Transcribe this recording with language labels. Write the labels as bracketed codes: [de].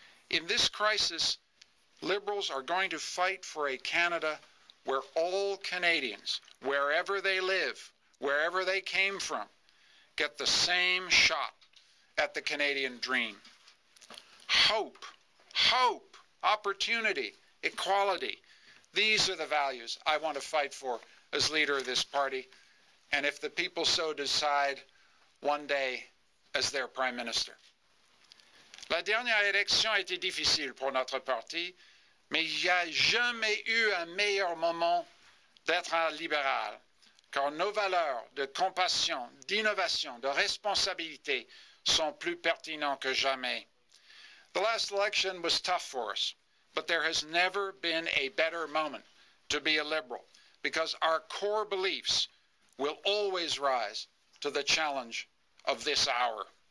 [en] In this crisis, Liberals are going to fight for a Canada where all Canadians, wherever they live, wherever they came from, get the same shot at the Canadian dream. Hope, opportunity, equality. These are the values I want to fight for as leader of this party, and if the people so decide, one day as their Prime Minister. [fr] La dernière élection a été difficile pour notre parti, mais il n'y a jamais eu un meilleur moment d'être un libéral, car nos valeurs de compassion, d'innovation, de responsabilité sont plus pertinentes que jamais. [en] The last election was tough for us, but there has never been a better moment to be a Liberal, because our core beliefs will always rise to the challenge of this hour.